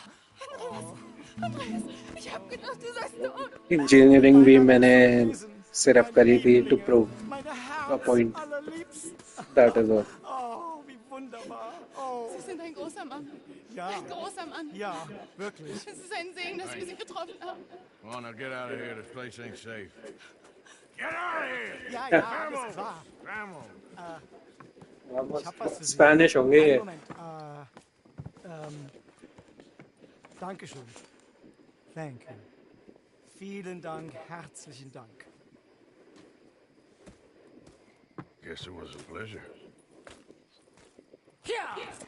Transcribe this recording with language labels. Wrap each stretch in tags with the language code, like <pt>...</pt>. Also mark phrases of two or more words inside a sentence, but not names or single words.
<hi>इंजीनियरिंग भी मैंने सिर्फ करी थी</hi> <en>to prove a point. That is all.</en> <de>Oh, wie wunderbar. Oh. Sie sind ein großer Mann. Ja. Ein großer Mann. Ja, wirklich. Es ist ein Segen, dass wir Sie getroffen haben.</de> <en>Come on, now get out of here. This place ain't safe. Get out of here!</en> <de>Ja, ja, alles klar. Vamos. Ich hab was für Sie.</de> <hi>Spanish होंगे ये.</hi> <de>Einen Moment. Dankeschön.</de> <en>Thank you.</en> <de>Vielen Dank, herzlichen Dank.</de> <en>Guess it was a pleasure.</en> <de>Hier!</de>